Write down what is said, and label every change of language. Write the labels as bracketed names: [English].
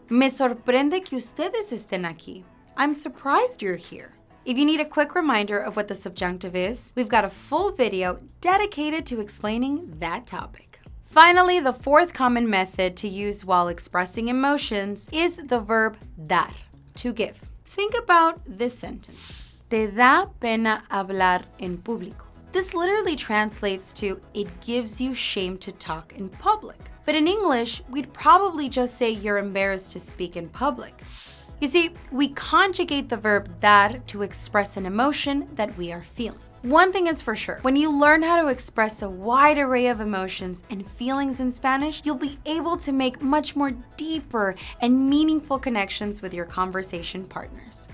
[Spanish] Me sorprende que ustedes estén aquí. [English] I'm surprised you're here. If you need a quick reminder of what the subjunctive is, we've got a full video dedicated to explaining that topic. Finally, the 4th common method to use while expressing emotions is the verb dar, to give. Think about this sentence. [Spanish] Te da pena hablar en público. [English] This literally translates to, it gives you shame to talk in public. But in English, we'd probably just say you're embarrassed to speak in public. You see, we conjugate the verb dar to express an emotion that we are feeling. One thing is for sure, when you learn how to express a wide array of emotions and feelings in Spanish, you'll be able to make much more deeper and meaningful connections with your conversation partners.